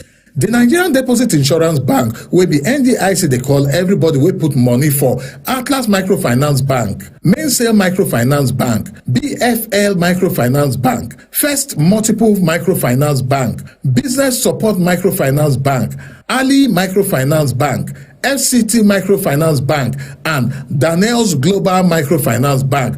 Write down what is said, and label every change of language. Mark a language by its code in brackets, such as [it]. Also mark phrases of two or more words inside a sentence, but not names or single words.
[pcm] The Nigerian Deposit Insurance Bank wey be NDIC dey call everybody wey put money for Atlas Microfinance Bank, Mainsail Microfinance Bank, BFL Microfinance Bank, First Multiple Microfinance Bank, Business Support Microfinance Bank, Ali Microfinance Bank, FCT Microfinance Bank, and Daniel's Global Microfinance Bank.